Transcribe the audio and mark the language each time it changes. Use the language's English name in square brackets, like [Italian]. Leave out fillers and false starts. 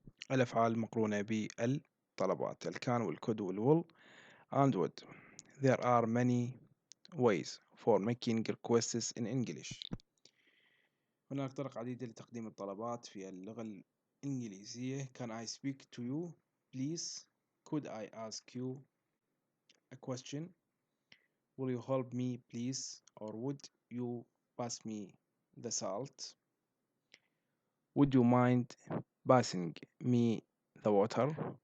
[Arabic] الأفعال المقرونة بالطلبات الكان والكود وال [English] will and would. There are many ways for making requests in English. [Arabic] هناك طرق عديدة لتقديم الطلبات في اللغة الإنجليزية. [English] Can I speak to you please? Could I ask you a question? Will you help me please? Or would you pass me the salt? Would you mind passing me the water?